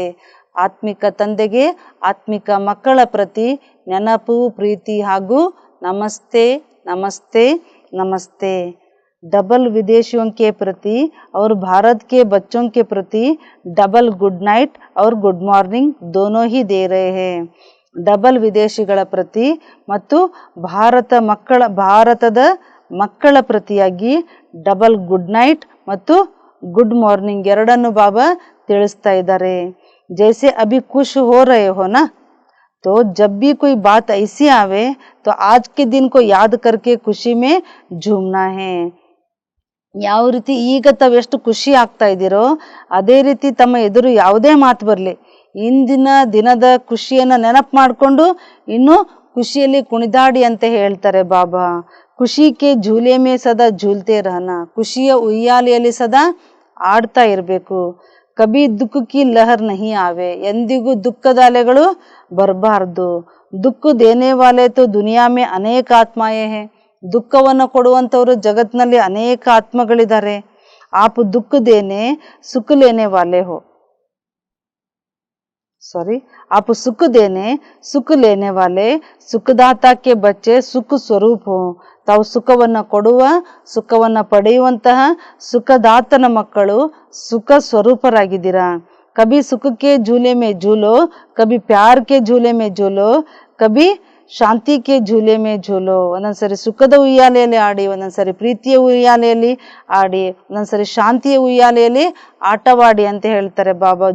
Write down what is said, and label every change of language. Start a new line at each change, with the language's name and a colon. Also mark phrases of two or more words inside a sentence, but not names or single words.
Kannada: ಆತ್ಮಿಕ ತಂದೆಗೆ ಆತ್ಮಿಕ ಮಕ್ಕಳ ಪ್ರತಿ ನೆನಪು, ಪ್ರೀತಿ ಹಾಗೂ ನಮಸ್ತೆ ನಮಸ್ತೆ ನಮಸ್ತೆ.
Hindi: डबल विदेशियों के प्रति और भारत के बच्चों के प्रति डबल
English: good night
Hindi: और
English: good morning
Hindi: दोनों ही दे रहे हैं.
Kannada: ಡಬಲ್ ವಿದೇಶಿಗಳ ಪ್ರತಿ ಮತ್ತು ಭಾರತದ ಮಕ್ಕಳ ಪ್ರತಿಯಾಗಿ ಡಬಲ್
English: good night
Kannada: ಮತ್ತು
English: good morning
Kannada: ಎರಡನ್ನು ಬಾಬಾ ತಿಳಿಸ್ತಾ ಇದ್ದಾರೆ.
Hindi: जैसे अभी खुश हो रहे हो ना, तो जब भी कोई बात ऐसी आवे तो आज के दिन को याद करके खुशी में झूमना है.
Kannada: ಯಾವ ರೀತಿ ಈಗ ತಾವೆಷ್ಟು ಖುಷಿ ಆಗ್ತಾ ಇದ್ದೀರೋ ಅದೇ ರೀತಿ ತಮ್ಮ ಎದುರು ಯಾವುದೇ ಮಾತು ಬರಲಿ, ಇಂದಿನ ದಿನದ ಖುಷಿಯನ್ನು ನೆನಪು ಮಾಡಿಕೊಂಡು ಇನ್ನೂ ಖುಷಿಯಲ್ಲಿ ಕುಣಿದಾಡಿ ಅಂತ ಹೇಳ್ತಾರೆ ಬಾಬಾ.
Hindi: खुशी के झूले में सदा झूलते रहना,
Kannada: ಖುಷಿಯ ಉಯ್ಯಾಲೆಯಲ್ಲಿ ಸದಾ ಆಡ್ತಾ ಇರಬೇಕು.
Hindi: कभी दुःख की लहर नहीं आवे,
Kannada: ಎಂದಿಗೂ ದುಃಖದ ಅಲೆಗಳು ಬರಬಾರ್ದು.
Hindi: दुःख देने वाले तो दुनिया में अनेक आत्माएं हैं,
Kannada: ದುಃಖವನ್ನು ಕೊಡುವಂಥವ್ರು ಜಗತ್ನಲ್ಲಿ ಅನೇಕ ಆತ್ಮಗಳಿದ್ದಾರೆ.
Hindi: आप दुःख देने सुख लेने वाले हो, आप सुख देने सुख लेने वाले सुखदाता के बच्चे सुख स्वरूप हो.
Kannada: ತಾವು ಸುಖವನ್ನು ಕೊಡುವ, ಸುಖವನ್ನು ಪಡೆಯುವಂತಹ ಸುಖದಾತನ ಮಕ್ಕಳು ಸುಖ ಸ್ವರೂಪರಾಗಿದ್ದೀರಾ.
Hindi: कभी सुख के झूले में झूलो, कभी प्यार के झूले में झूलो, कभी शांति के झूले में झूलो.
Kannada: ಒಂದೊಂದ್ಸರಿ ಸುಖದ ಉಯ್ಯಾಲೆಯಲ್ಲಿ ಆಡಿ, ಒಂದೊಂದ್ಸರಿ ಪ್ರೀತಿಯ ಉಯ್ಯಾಲೆಯಲ್ಲಿ ಆಡಿ, ಒಂದೊಂದ್ಸರಿ ಶಾಂತಿಯ ಉಯ್ಯಾಲೆಯಲ್ಲಿ ಆಟವಾಡಿ ಅಂತ ಹೇಳ್ತಾರೆ ಬಾಬಾ.